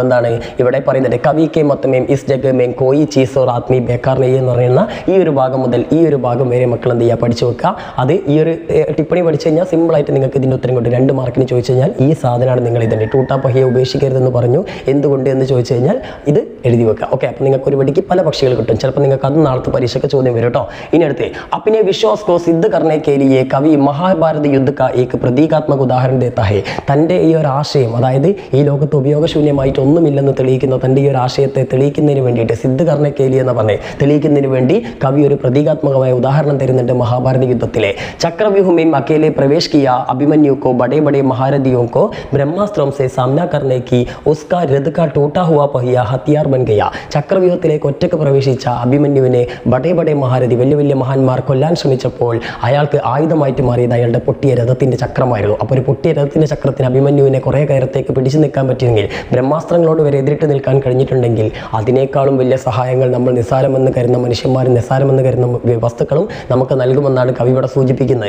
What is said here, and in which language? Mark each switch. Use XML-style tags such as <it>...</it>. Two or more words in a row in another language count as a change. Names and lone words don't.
<ml>എന്താണ് ഇവിടെ പറയുന്നത്,</ml> <hi>कवि के मत में इस जग में कोई चीज़ और आदमी बेकार नहीं</hi> <ml>എന്ന് പറയുന്ന ഈ ഒരു ഭാഗം മുതൽ ഈ ഒരു ഭാഗം വരെ മക്കൾ എന്ത് ചെയ്യുക, പഠിച്ചു വെക്കുക. അത് ഈ ഒരു ടിപ്പണി പഠിച്ചു കഴിഞ്ഞാൽ സിമ്പിളായിട്ട് നിങ്ങൾക്ക് ഇതിൻ്റെ ഉത്തരം കൊണ്ട് 2 മാർക്കിന് ചോദിച്ചു കഴിഞ്ഞാൽ ഈ സാധനമാണ് നിങ്ങൾ എഴുതേണ്ടത്.</ml> <hi>टूटा पहिये</hi> <ml>ഉപേക്ഷിക്കരുതെന്ന് പറഞ്ഞു, എന്തുകൊണ്ട് എന്ന് ചോദിച്ചു കഴിഞ്ഞാൽ ഇത് എഴുതി വെക്കുക. ഓക്കെ, അപ്പോൾ നിങ്ങൾക്ക് ഒരു വെടിക്ക് പല പക്ഷികൾ കിട്ടും. ചിലപ്പോൾ നിങ്ങൾക്ക് അത് നാളത്തെ പരീക്ഷയ്ക്ക് ചോദ്യം വരും കേട്ടോ. ഇനി അടുത്ത്</ml> <hi>अपने विश्वास को सिद्ध करने के लिए कवि महाभारत युद्ध का एक प्रतीकात्मक उदाहरण देता है.</hi> <ml>തൻ്റെ ഈ ഒരു ആശയം, അതായത് ഈ ലോകത്ത് ഉപയോഗശൂന്യമായിട്ട് ഒന്നുമില്ലെന്ന് തെളിയിക്കുന്ന തൻ്റെ ഈ ഒരു ആശയത്തെ തെളിയിക്കുന്നതിന് വേണ്ടിയിട്ട്</ml> <hi>सिद्ध करने के लिए</hi> <ml>എന്ന് പറഞ്ഞ് തെളിയിക്കുന്നതിന് വേണ്ടി കവി ഒരു പ്രതീകാത്മകമായ ഉദാഹരണം തരുന്നുണ്ട് മഹാഭാരത യുദ്ധത്തിലെ.</ml> <hi>चक्रव्यूह में अकेले प्रवेश किया अभिमन्यु को बड़े बड़े महारथियों को ब्रह्मास्त्रम से सामना करने की उसका रथ का टूटा हुआ पहिया हथियार बन गया.</hi> <ml>ചക്രവ്യൂഹത്തിലേക്ക് ഒറ്റക്ക് പ്രവേശിച്ച അഭിമന്യുവിനെ</ml> <hi>बड़े बड़े महारथी,</hi> <ml>വലിയ വലിയ മഹാന്മാർ കൊല്ലാൻ ശ്രമിച്ചപ്പോൾ അയാൾക്ക് ആയുധമായിട്ട് മാറിയത് അയാളുടെ പൊട്ടിയ രഥത്തിൻ്റെ ചക്രമായിരുന്നു. അപ്പോൾ ഒരു പൊട്ടിയ രഥത്തിൻ്റെ ചക്രത്തിന് അഭിമന്യുവിനെ കുറേ കാലത്തേക്ക് പിടിച്ചു നിൽക്കാൻ പറ്റിയെങ്കിൽ, ബ്രഹ്മാസ്ത്രങ്ങളോട് വരെ എതിരിട്ട് നിൽക്കാൻ കഴിഞ്ഞിട്ടുണ്ടെങ്കിൽ, അതിനേക്കാളും വലിയ സഹായങ്ങൾ നമ്മൾ നിസ്സാരമെന്ന് കരുതുന്ന മനുഷ്യന്മാരും നിസ്സാരമെന്ന് കരുതുന്ന വസ്തുക്കളും നമുക്ക് നൽകുമെന്നാണ് കവി ഇവിടെ സൂചിപ്പിക്കുന്നത്.</ml>